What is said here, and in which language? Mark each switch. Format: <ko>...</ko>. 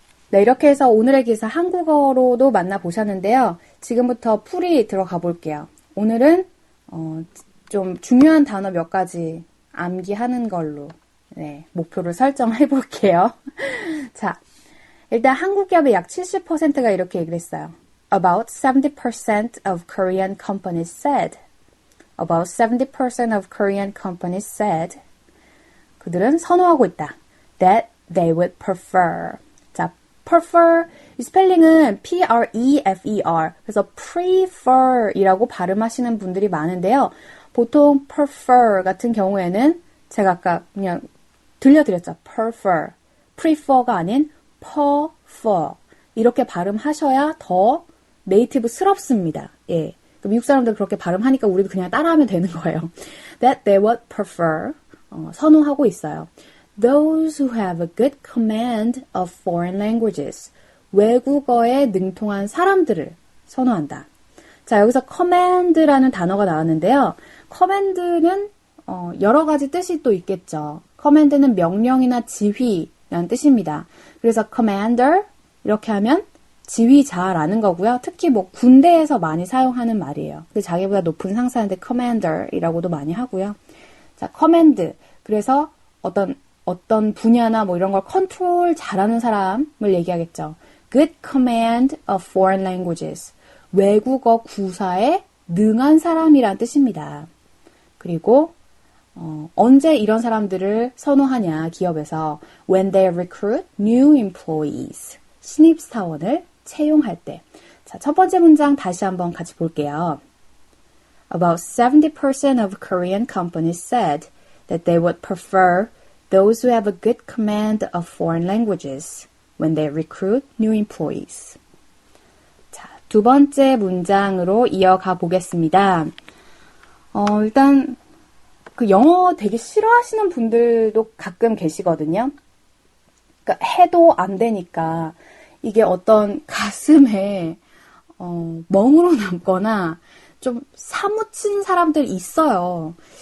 <ko>네, 이렇게 해서 오늘의 기사 한국어로도 만나보셨는데요. 지금부터 풀이 들어가 볼게요. 오늘은 좀 중요한 단어 몇 가지 암기하는 걸로 목표를 설정해 볼게요. 자, 일단 한국 기업의 약 70%가 이렇게 얘기를 했어요.</ko> <en>About 70% of Korean companies said. About 70% of Korean companies said.</en> <ko>그들은 선호하고 있다.</ko> <en>That they would prefer.</en> <ko>자, prefer 이 스펠링은 P-R-E-F-E-R 그래서 prefer이라고 발음하시는 분들이 많은데요. 보통 prefer 같은 경우에는 제가 아까 그냥 들려드렸죠. prefer가 아닌 prefer 이렇게 발음하셔야 더 네이티브스럽습니다. 예, 미국 사람들 그렇게 발음하니까 우리도 그냥 따라하면 되는 거예요.</ko> <en>That they would prefer</en> <ko>선호하고 있어요.</ko> <en>Those who have a good command of foreign languages</en> <ko>외국어에 능통한 사람들을 선호한다. 자, 여기서 command라는 단어가 나왔는데요. command는 여러 가지 뜻이 또 있겠죠. command는 명령이나 지휘라는 뜻입니다. 그래서 commander 이렇게 하면 지휘자라는 거고요. 특히 군대에서 많이 사용하는 말이에요. 근데 자기보다 높은 상사한테 commander이라고도 많이 하고요. 자, command. 그래서 어떤 분야나 이런 걸 컨트롤 잘하는 사람을 얘기하겠죠.</ko> <en>Good command of foreign languages.</en> <ko>외국어 구사에 능한 사람이란 뜻입니다. 그리고 언제 이런 사람들을 선호하냐 기업에서</ko> <en>when they recruit new employees.</en> <ko>신입사원을 채용할 때. 자, 첫 번째 문장 다시 한번 같이 볼게요.</ko> <en>About 70% of Korean companies said that they would prefer those who have a good command of foreign languages when they recruit new employees.</en> <ko>자, 두 번째 문장으로 이어가 보겠습니다. 일단 영어 되게 싫어하시는 분들도 가끔 계시거든요. 그러니까 해도 안 되니까 이게 어떤 가슴에 멍으로 남거나 좀 사무친 사람들 있어요.</ko>